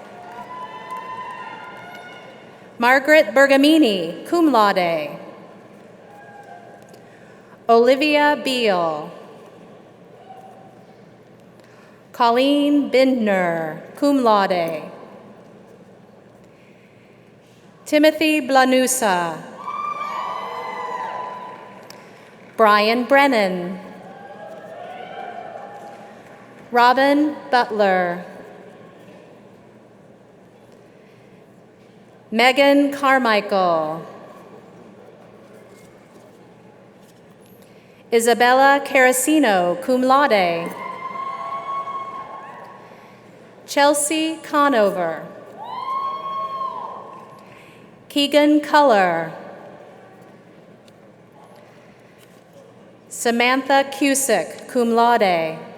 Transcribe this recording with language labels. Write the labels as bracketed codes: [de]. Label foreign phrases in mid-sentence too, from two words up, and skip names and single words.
[en] Margaret Bergamini, [la] cum laude. [en] Olivia Beal. Colleen Bindner, [la] cum laude. [en] Timothy Blanusa. Brian Brennan. Robin Butler. Megan Carmichael. Isabella Carasino, [la] cum laude. [en] Chelsea Conover. Keegan Culler. Samantha Cusick, [la] cum laude.